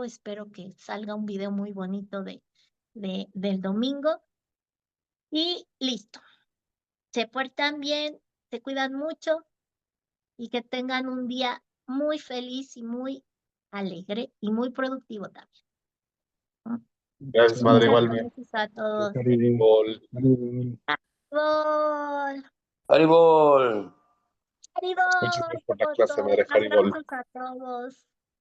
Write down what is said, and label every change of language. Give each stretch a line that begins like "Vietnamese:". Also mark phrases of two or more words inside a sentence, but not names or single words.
Spanish: Espero que salga un video muy bonito del domingo. Y listo. Se portan bien, se cuidan mucho y que tengan un día muy feliz y muy alegre y muy productivo también. ¿No? Gracias, madre, Muchas igualmente. gracias a todos. Haribol. ¡Gol! Haribol. ¡Haribol! Muchas gracias por la clase, madre. Haribol. Abrazos a todos.